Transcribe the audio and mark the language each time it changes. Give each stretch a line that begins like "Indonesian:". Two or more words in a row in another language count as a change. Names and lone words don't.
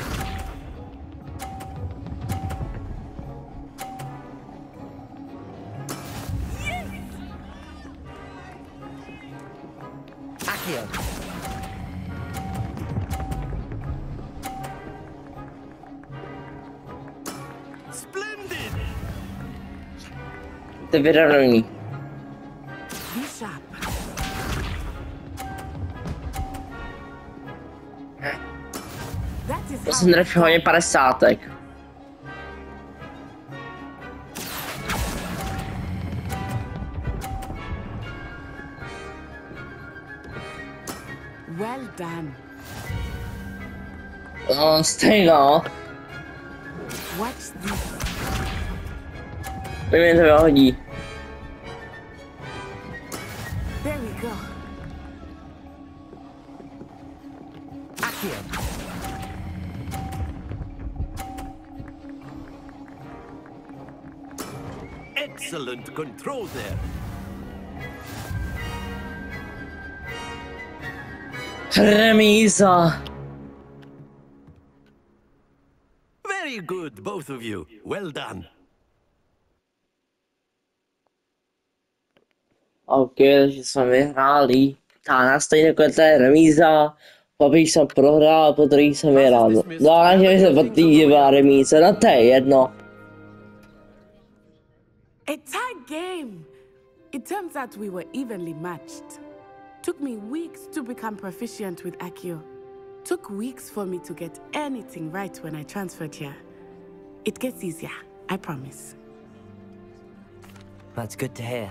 English: Accio! Splendid!
Czech: To je vyrovnaný.
English: Be sharp. That is
Czech: To
English: how
Czech: jsem trefil hodně 50.
English: well done.
Czech: No, stejno.
English: Watch this.
Czech: To mě to vyhodí.
English: There we go. Accio! excellent control there.
Czech: Remíza.
English: Very good, both of you. Well done.
Czech: Ok, takže jsme vyhráli. Ta stejně jako to je remíza. Pak jsem prohrál, po druhý jsem vyhrál. No a že se po týdě byla remíza, no to je jedno.
English: A tight game. It turns out we were evenly matched. Took me weeks to become proficient with Accio. Took weeks for me to get anything right when I transferred here. It gets easier, I promise. That's good to hear.